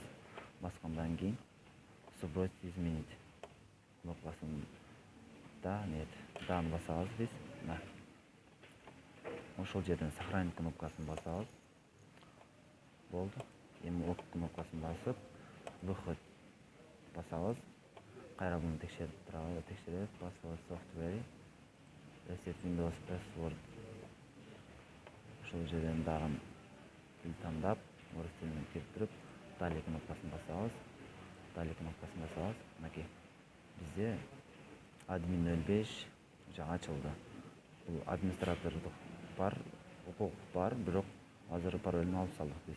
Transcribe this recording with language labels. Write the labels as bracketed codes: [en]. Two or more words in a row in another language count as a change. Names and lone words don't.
[ky] Баскандан кийин [ru] сбросить, изменить [ky] кнопкасын даны басабыз биз. Ошол жерден сохранить кнопкасын басабыз. Болду. Эми ок кнопкасын басып, выход басабыз. Кайра буну текшеребиз. [en] Password software. Reset Windows password. [ky] Ошол жерден дагы тил тандап, орус тилин киртирип, далее кнопкасын басабыз. Мынакей. Бизде admin 05 жаңы ачылды. Бул администратордук бар, укук бар, бирок азыр паролун алып салдык биз.